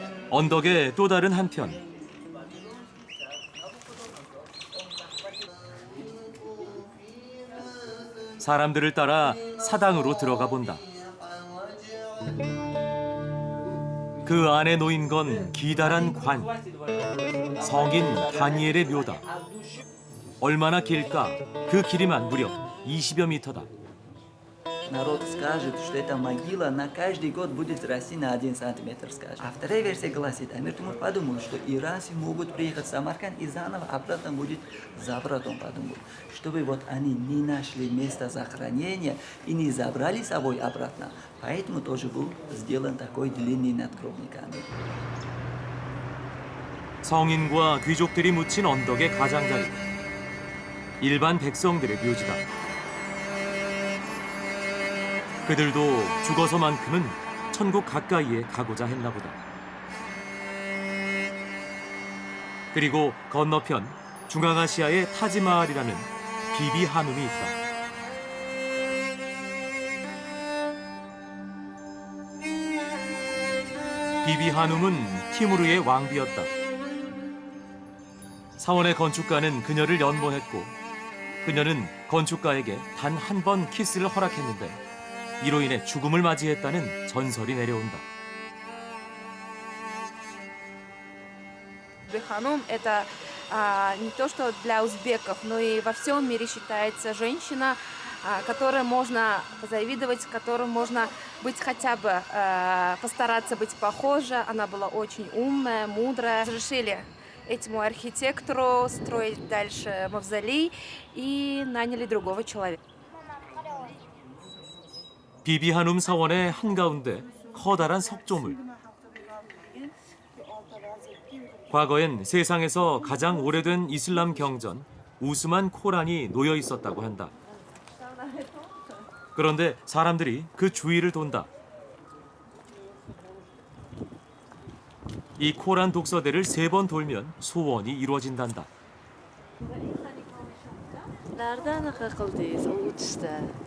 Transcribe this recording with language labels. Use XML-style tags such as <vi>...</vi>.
<ko>언덕의 또 다른 한편 사람들을 따라 사당으로 들어가 본다. 그 안에 놓인 건 기다란 관, 성인 다니엘의 묘다. 얼마나 길까? 그 길이만 무려 20여 미터다.</ko> <ru>Народ скажет, что эта могила на каждый год будет расти на 1 сантиметр, скажет. А вторая версия гласит, Амир Тимур подумал, что иранцы могут приехать в Самарканд и заново обратно будет забратом, подумал. Чтобы вот они не нашли место захоронения и не забрали с собой обратно, поэтому тоже был сделан такой длинный надгробный камень.</ru> <ko>성인과 귀족들이 묻힌 언덕의 가장자리. 일반 백성들의 묘지다. 그들도 죽어서만큼은 천국 가까이에 가고자 했나 보다. 그리고 건너편 중앙아시아의 타지마할이라는 비비 한움이 있다. 비비 한움은 티무르의 왕비였다. 사원의 건축가는 그녀를 연모했고 그녀는 건축가에게 단 한 번 키스를 허락했는데 이로 인해 죽음을 맞이했다는 전설이 내려온다.</ko> <ru>Ханум это не то, что для узбеков, но и во всем мире считается женщина, которой можно позавидовать, которой можно быть хотя бы, постараться быть похожа. Она была очень умная, мудрая. Разрешили этому архитектору строить дальше мавзолей и наняли другого человека.</ru> <ko>비비 한움 사원의 한가운데 커다란 석조물. 과거엔 세상에서 가장 오래된 이슬람 경전 우스만 코란이 놓여 있었다고 한다. 그런데 사람들이 그 주위를 돈다. 이 코란 독서대를 3번 돌면 소원이 이루어진단다. Nereden akıldıyız o uçta?</ko>